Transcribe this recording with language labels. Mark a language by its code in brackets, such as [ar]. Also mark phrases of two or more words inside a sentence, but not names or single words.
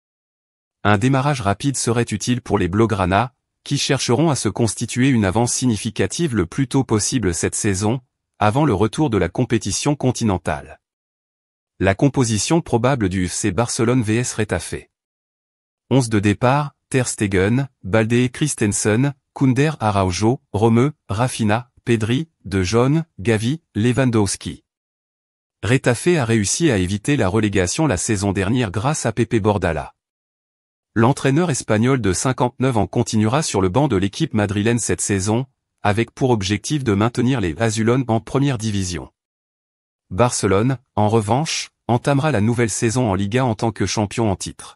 [fr] Un démarrage rapide serait utile pour les blaugrana, qui chercheront à se constituer une avance significative le plus tôt possible cette saison, avant le retour de la compétition continentale. La composition probable du FC Barcelone vs Retafe. 11 de départ, Ter Stegen, Balde, Christensen, Koundé, Araujo, Romeu, Rafinha, Pedri, De Jong, Gavi, Lewandowski. Retafe a réussi à éviter la relégation la saison dernière grâce à Pepe Bordala. L'entraîneur espagnol de 59 ans continuera sur le banc de l'équipe madrilène cette saison, avec pour objectif de maintenir les Azulones en première division. Barcelone, en revanche, entamera la nouvelle saison en Liga en tant que champion en titre.